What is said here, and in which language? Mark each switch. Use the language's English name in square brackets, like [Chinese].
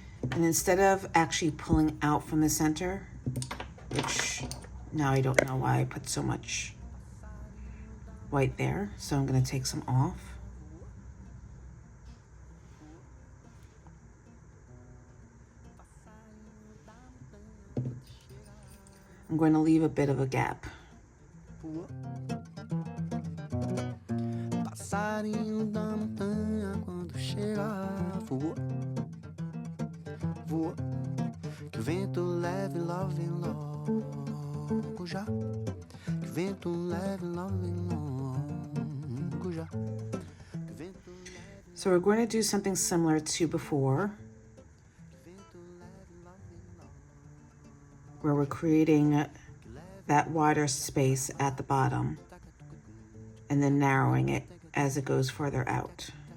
[English] And instead of actually pulling out from the center, which now I don't know why I put so much white there, so I'm going to take some off. I'm going to leave a bit of a gap. [Portuguese] Passarinho da montanha quando chega voa, voa, que o vento leve love logo já, que o vento leve love logo já. [English] So we're going to do something similar to before, where we're creating that wider space at the bottom and then narrowing it as it goes further out.